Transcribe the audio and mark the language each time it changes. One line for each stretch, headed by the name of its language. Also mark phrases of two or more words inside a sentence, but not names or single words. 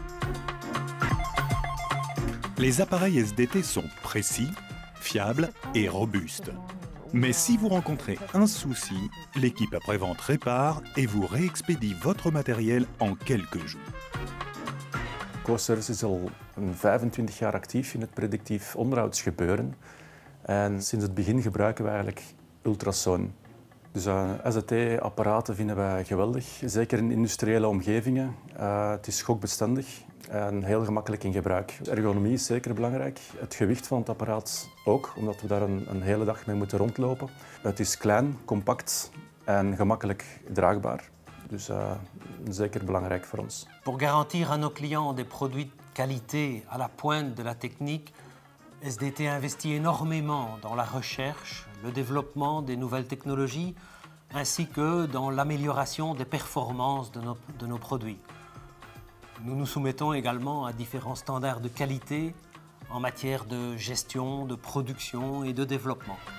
French: Les appareils SDT sont précis, fiables et robustes. Mais si vous rencontrez un souci, l'équipe après-vente répare et vous réexpédie votre matériel en quelques jours.
Dutch: Co-Service is al 25 jaar actief in het predictief onderhoudsgebeuren. En sinds het begin gebruiken we eigenlijk ultrasoon. Dus SDT-apparaten vinden wij geweldig, zeker in industriële omgevingen. Het is schokbestendig en heel gemakkelijk in gebruik. De ergonomie is zeker belangrijk. Het gewicht van het apparaat ook, omdat we daar een hele dag mee moeten rondlopen. Het is klein, compact en gemakkelijk draagbaar. Dus zeker belangrijk voor ons.
French: Pour garantir à nos clients des produits de qualité à la pointe de la technique, SDT investit énormément dans la recherche, le développement des nouvelles technologies, ainsi que dans l'amélioration des performances de nos produits. Nous nous soumettons également à différents standards de qualité en matière de gestion, de production et de développement.